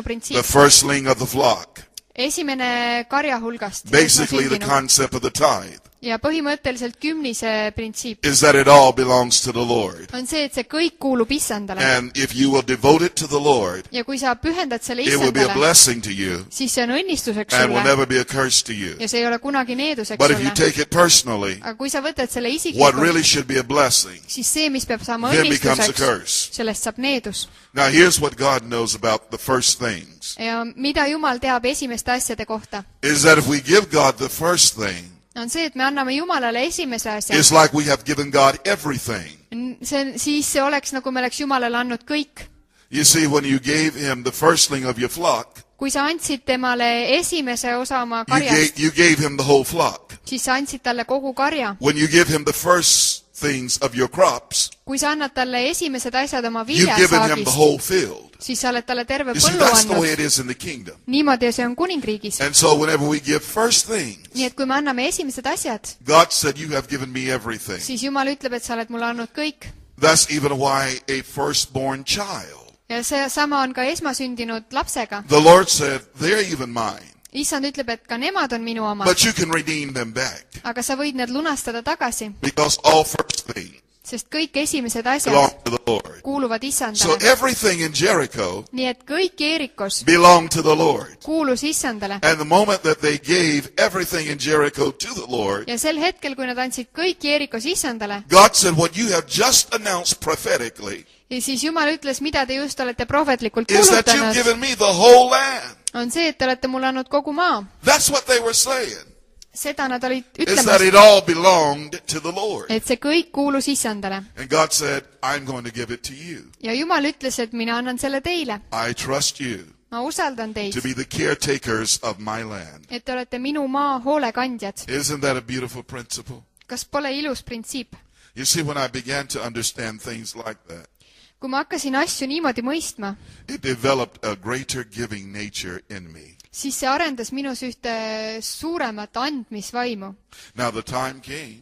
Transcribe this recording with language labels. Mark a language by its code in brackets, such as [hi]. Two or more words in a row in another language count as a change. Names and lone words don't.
[en] the [et] printsiip. [en] firstling of the flock. [et] Esimene karja hulgast. [en] Basically the [et] esmasündinu. [en] concept of the tithe [et] Ja põhimõtteliselt kümnise printsiip [en] is that it all belongs to the Lord. [et] on see, et see kõik kuulub Issandale. [en] And if you will devote it to the Lord, [et] Ja kui sa pühendad selle [en] it will be a [et] Issandale, [en] blessing to you [et] siis see on õnnistuseks [en] and will [et] sulle [en] never be a curse to you. [et] ja see ei ole kunagi needuseks [en] But if you [et] sulle. [en] take it personally, [et] Aga kui sa võtad selle [en] what [et] isiklikult, [en] really should be a blessing [et] siis see, mis peab saama [en] then becomes a [et] õnnistuseks, [en] curse. [et] sellest saab needus. [en] Now here's what God knows about the first things. [et] Ja mida Jumal teab esimeste asjade kohta, [en] Is that if we give God the first thing, [et] on see, et me anname Jumalale esimese asja. [en] it's like we have given God everything. [et] Siis see oleks, nagu me oleks Jumalale andnud kõik. [en] You see, when you gave him the firstling of your flock, [et] Kui sa andsid temale esimese osa oma karjast, [en] you gave him the whole flock. [et] siis sa andsid talle kogu karja. [en] When you give him the first things of your crops, [et] Kui sa annad talle esimesed asjad oma [en] you've given him the [et] viljasaagist, [en] whole field. [et] siis sa oled talle terve [en] You see, [et] põllu [en] that's the way [et] andnud. [en] it is in the kingdom. [et] Niimoodi see on kuningriigis. [en] And so whenever we give first things, [et] Nii et kui me anname esimesed asjad, [en] God said, you have given me everything. [et] siis Jumal ütleb, et sa oled mulle andnud kõik. [en] That's even why a firstborn child, [et] Ja see sama on ka esmasündinud lapsega. [en] the Lord said, they're even mine, [et] Issand ütleb, et ka nemad on minu omad, [en] but you can redeem them back. [et] aga sa võid need lunastada tagasi, [en] Because all first things [et] sest kõik esimesed [en] belong [et] asjad [en] to the Lord. [et] kuuluvad [en] So [et] Issandale. [en] everything in Jericho [et] Nii et kõik Jeerikos [en] belonged to the Lord. [et] kuulus Issandale. [en] And the moment that they gave everything in Jericho to the Lord, [et] Ja sel hetkel, kui nad andsid kõik Jeerikos Issandale, [en] God said, what you have just announced prophetically [et] ja siis Jumal ütles, mida te just olete prohvetlikult [en] is that you've [et] kuulutanud, [en] given me the whole land. [et] on see, et te olete mulle andnud kogu maa. [en] That's what they were saying. [et] Seda nad olid [en] Is that [et] ütlemas, [en] it all belonged to the Lord. [et] et see kõik kuulus Issandale. [en] And God said, I'm going to give it to you. [et] Ja Jumal ütles, et mina annan selle teile. [en] I trust you [et] Ma usaldan teid, [en] to be the caretakers of my land. [et] et te olete minu maa hoolekandjad. [en] Isn't that a beautiful principle? [et] Kas pole ilus printsiip? [en] You see, when I began to understand things like that, [et] Kui ma hakkasin asju niimoodi mõistma, [en] it developed a greater giving nature in me. [et] siis see arendas minus ühte suuremat andmisvaimu. [en] Now the time came,